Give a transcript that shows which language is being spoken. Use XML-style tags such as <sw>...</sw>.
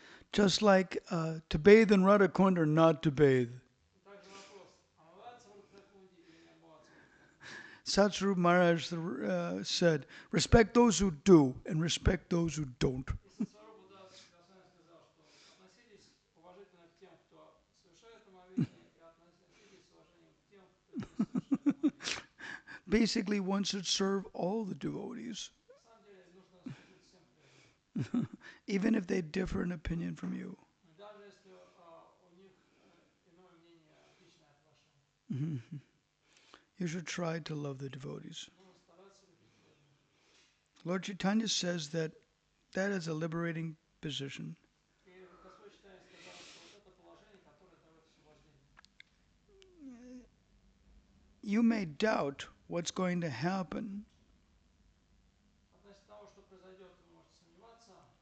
<en>Just like to bathe in Radhakund or not to bathe.</en> <ru>И также вопрос, омываться в Радхакунде или не омываться в Радхакунде.</ru> <en>Satsvarup Maharaj said, respect those who do and respect those who don't.</en> <ru>И Сатсварупа Госвами сказал, что относитесь уважительно к тем, кто совершает омовение, и относитесь с уважением к тем, кто не совершает омовение.</ru> <en>Basically, one should serve all the devotees,</en> <ru>На самом деле нужно служить всем преданным.</ru> <en>even if they differ in opinion from you.</en> <ru>Даже если у них иное мнение, отличное от вашего.</ru> <en>You should try to love the devotees.</en> <ru>Нужно стараться любить преданных.</ru> <en>Lord Chaitanya says that that is a liberating position.</en> <ru>И Господь Читание сказал, что вот это положение, которое дает освобождение.</ru> <en>You may doubt what's going to happen,</en> <ru>Относительно того, что произойдет, вы можете сомневаться.</ru>